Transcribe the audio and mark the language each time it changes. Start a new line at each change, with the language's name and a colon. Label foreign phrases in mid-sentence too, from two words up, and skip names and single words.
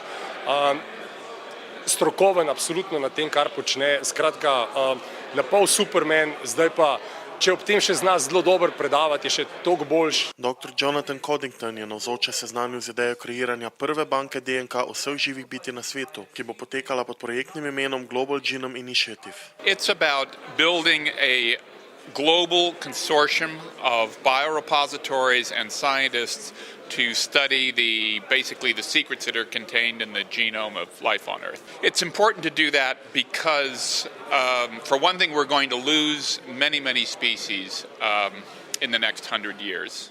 Slovenian: Strokoven absolutno na tem, kar počne, skratka, napol superman, zdaj pa, če ob tem še zna zelo dobro predavati, je še toliko boljši. Dr. Jonathan Coddington je navzoče seznanil z idejo kreiranja prve banke DNK vseh živih bitij na svetu, ki bo potekala pod projektnim imenom Global Genome Initiative.
English: It's about building a global consortium of biorepositories and scientists to study basically the secrets that are contained in the genome of life on Earth. It's important to do that because, for one thing, we're going to lose many, many species in the next 100 years.